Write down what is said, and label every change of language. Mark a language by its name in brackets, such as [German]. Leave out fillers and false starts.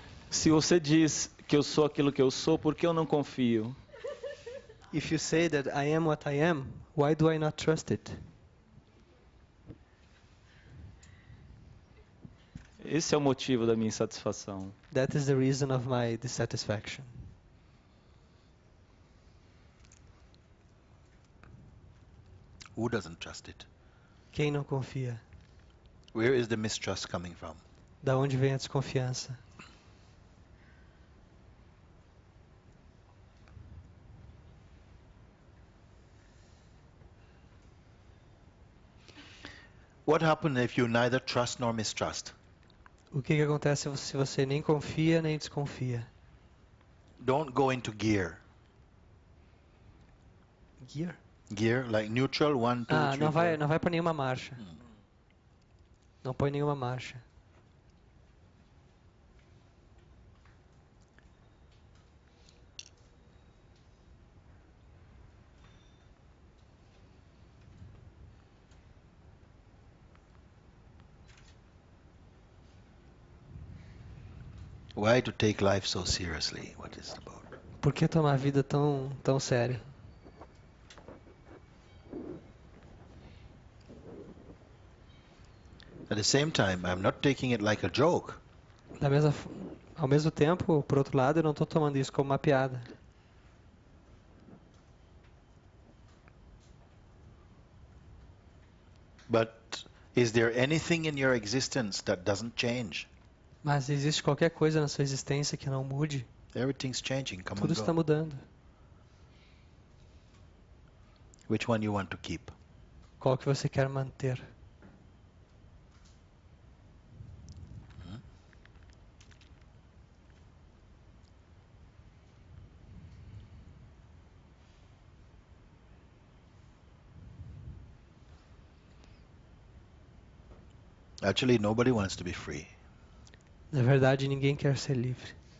[Portuguese] Se você diz que eu sou aquilo que eu sou, por que eu não confio? [English] If you say that I am what I am, why do I not trust it? [Portuguese] Esse é o motivo da minha insatisfação. [English] That is the reason of my dissatisfaction. Who doesn't trust it? [Portuguese] Quem não confia? [English] Where is the mistrust coming from? [Portuguese] Da onde vem a desconfiança? [English] What happens if you neither trust nor mistrust? [Portuguese] O que acontece se você nem confia nem desconfia? [English] Don't go into gear. Gear? Gear, like neutral, 1, 2, 3, [Portuguese] Não vai para nenhuma marcha. Não põe nenhuma marcha. [English] Why to take life so seriously? What is it about? [Portuguese] Por que tomar a vida tão sério? [English] At the same time, I'm not taking it like a joke. [Portuguese] Ao mesmo tempo, por outro lado, eu não estou tomando isso como uma piada. [English] But is there anything in your existence that doesn't change? [Portuguese] Mas existe qualquer coisa na sua existência que não mude? [English] Everything's changing. Come [Portuguese] Tudo [English] and [Portuguese] está [English] go. [Portuguese] mudando. [English] Which one you want to keep? [Portuguese] Qual que você quer manter? [English] Actually, nobody wants to be free. [Portuguese] Na verdade, ninguém quer ser livre.